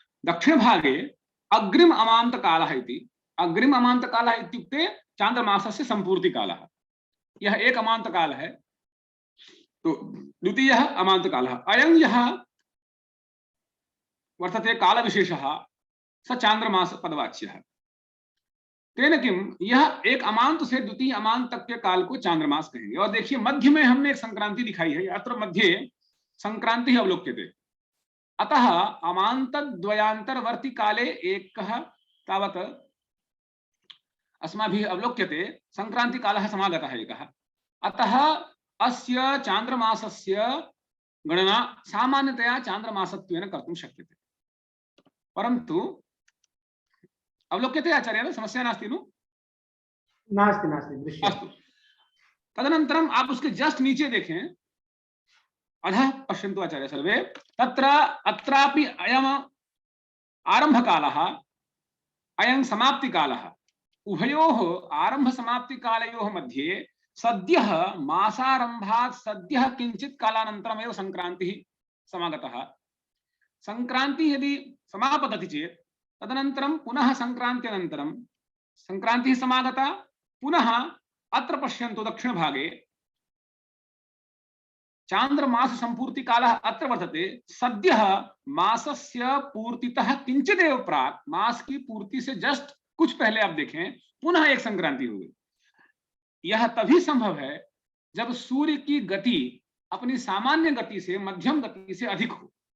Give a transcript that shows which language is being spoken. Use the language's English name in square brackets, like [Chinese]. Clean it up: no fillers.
[Sanskrit] दक्षिणभागे अग्रिम अमान्तकालः इति। अग्रिम अमान्तकालः इत्युक्ते चान्द्रमासस्य सम्पूर्तिकालः। [Hindi] यह एक अमान्तकाल है। [Sanskrit] तो द्वितीयः अमान्तकालः, अयं यः वर्तते कालविशेषः स चान्द्रमास पदवाच्यः। तेन किम, [Hindi] यह एक अमांत से द्वितीय अमांत तक के काल को चांद्रमास कहेंगे। और देखिए मध्य में हमने एक संक्रांति दिखाई है, [Sanskrit] अत्र मध्ये संक्रांति अवलोक्यते। अतः अमांत द्वयांतरवर्ती काले एकः तावत् अस्माभिः अवलोक्यते, संक्रांति कालः समागतः एकः। अतः अस्य चांद्रमासस्य गणना सामान्यतया चांद्रमासत्वेन कर्तुं शक्यते। परन्तु अवलोक्यते आचार्य, समस्या नास्ति नु? नास्ति नास्ति, दृश्यते। अस्तु, तदनन्तरम् [Hindi] आप उसके जस्ट नीचे देखें, [Sanskrit] अधः पश्यन्तु आचार्य सर्वे। तत्र अत्रापि अयम् आरम्भकालः, अयं समाप्तिकालः। उभयोः आरम्भ समाप्तिकालयोः मध्ये सद्यः मासारम्भात् सद्यः किञ्चित् कालानन्तरमेव संक्रांतिः समागतः। संक्रांति यदि समापतति चेत् तदनन्तरं पुनः संक्रान्त्यनन्तरं संक्रांतिः समागता, पुनः अत्र पश्यन्तु दक्षिणभागे चांद्रमास संपूर्ति कालः अत्र वर्तते। सद्यः मासस्य पूर्तितः किंचिदेव प्राक्, [Hindi] मास की पूर्ति से जस्ट कुछ पहले आप देखें पुनः एक संक्रांति हो गई। यह तभी संभव है जब सूर्य की गति अपनी सामान्य गति से मध्यम गति से अधिक हो।